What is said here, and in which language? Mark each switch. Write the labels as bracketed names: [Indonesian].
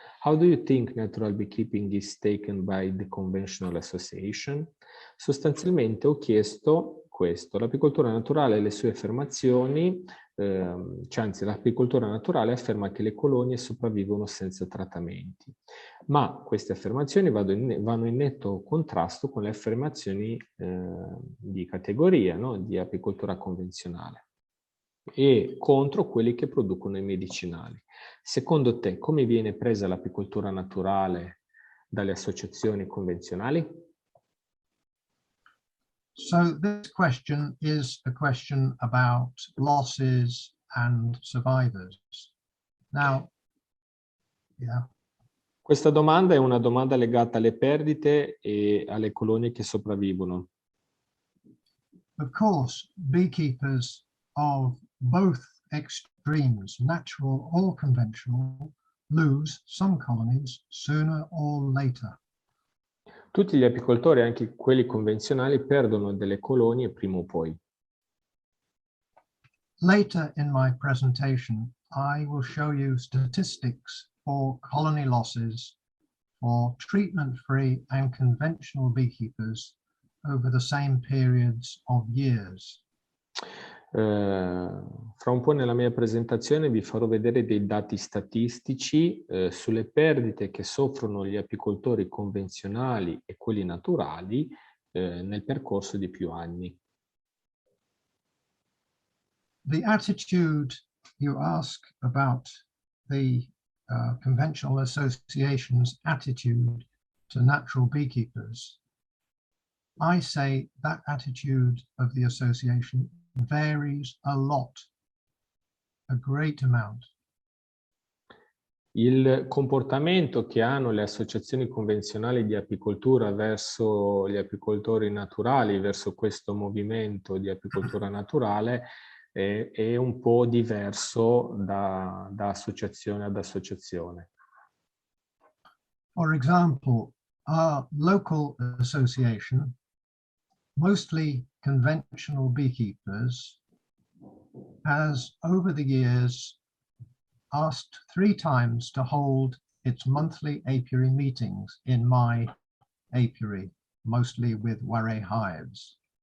[English] How do you think natural beekeeping is taken by the Conventional Association? [Italian] Sostanzialmente ho chiesto questo: l'apicoltura naturale e le sue affermazioni, anzi l'apicoltura naturale afferma che le colonie sopravvivono senza trattamenti, ma queste affermazioni vanno in netto contrasto con le affermazioni di categoria, no? Di apicoltura convenzionale, e contro quelli che producono i medicinali. Secondo te, come viene presa l'apicoltura naturale dalle associazioni convenzionali? [English] So this question is a question about losses and survivors. Now, [Italian] Questa domanda è una domanda legata alle perdite e alle colonie che sopravvivono. [English] Of course, beekeepers of both extremes, natural or conventional, lose some colonies sooner or later. [Italian] Tutti gli apicoltori, anche quelli convenzionali, perdono delle colonie prima o poi. [English] Later in my presentation, I will show you statistics for colony losses for treatment-free and conventional beekeepers over the same periods of years. [Italian] Fra un po' nella mia presentazione vi farò vedere dei dati statistici sulle perdite che soffrono gli apicoltori convenzionali e quelli naturali nel percorso di più anni. [English] The attitude you ask about the conventional association's attitude to natural beekeepers, I say that attitude of the association varies a lot, a great amount. [Italian] Il comportamento che hanno le associazioni convenzionali di apicoltura verso gli apicoltori naturali, verso questo movimento di apicoltura naturale, è un po' diverso da associazione ad associazione. [English] For example, our local association, mostly conventional beekeepers, has over the years asked 3 times to hold its monthly apiary meetings in my apiary, mostly with Varroa hives.